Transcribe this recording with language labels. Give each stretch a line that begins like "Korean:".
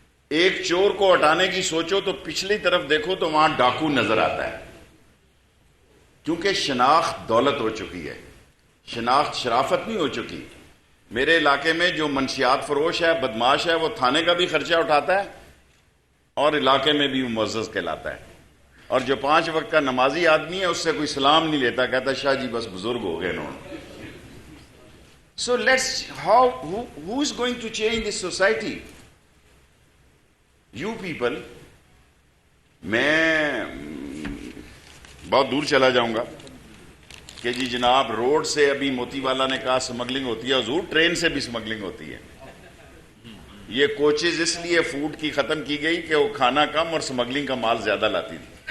Urdu: ایک چور کو ہٹانے کی سوچو تو پچھلی طرف دیکھو تو وہاں ڈاکو نظر آتا ہے, کیونکہ شناخت دولت ہو چکی ہے, شناخت شرافت نہیں ہو چکی. میرے علاقے میں جو منشیات فروش ہے, بدماش ہے, وہ تھانے کا بھی خرچہ اٹھاتا ہے اور علاقے میں بھی وہ معزز کہلاتا ہے. اور جو 5 وقت کا نمازی آدمی ہے اس سے کوئی سلام نہیں لیتا, کہتا شاہ جی بس بزرگ ہو گئے انہوں.
English: So who is going to change this society? You people.
Urdu: میں بہت دور چلا جاؤں گا کہ جی جناب روڈ سے ابھی موتی والا نے کہا سمگلنگ ہوتی ہے, حضور ٹرین سے بھی سمگلنگ ہوتی ہے. یہ کوچز اس لیے فوڈ کی ختم کی گئی کہ وہ کھانا کم اور سمگلنگ کا مال زیادہ لاتی تھی.